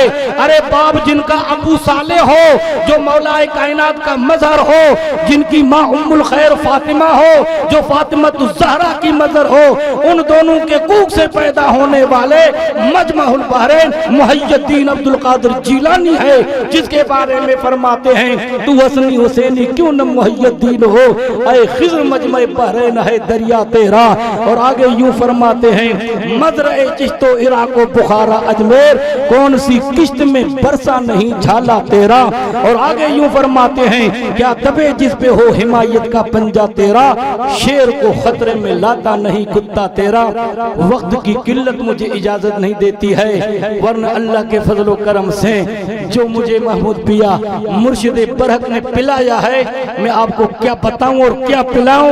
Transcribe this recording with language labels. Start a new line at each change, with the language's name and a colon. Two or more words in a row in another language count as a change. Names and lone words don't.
Urdu: ارے باپ جن کا ابو صالح ہو جو مولا کائنات کا مظہر ہو, جن کی ماں ام الخیر فاطمہ ہو جو فاطمہ الزہرا کی مظہر ہو, ان دونوں کے کوکھ سے پیدا ہونے والے مجمع البحرین محی الدین عبد القادر جیلانی ہے, جس کے بارے میں فرماتے ہیں تو حسنی حسینی کیوں نہ محی الدین ہو. اے خضر مجمع بحرین ہے دریا تیرا. اور آگے یوں فرماتے ہیں مزرع چشت و عراق و بخارا اجمیر, کون سی کشت میں برسا نہیں جھالا تیرا. اور آگے یوں فرماتے ہیں کیا دبے جس پہ ہو حمایت کا پنجہ تیرا, شیر کو خطرے میں لاتا نہیں کتا تیرا. وقت کی قلت مجھے اجازت نہیں دیتی ہے, ورنہ اللہ کے فضل و کرم سے جو مجھے محمود پیا مرشد برحق نے پلایا ہے, میں آپ کو کیا بتاؤں اور کیا پلاؤں.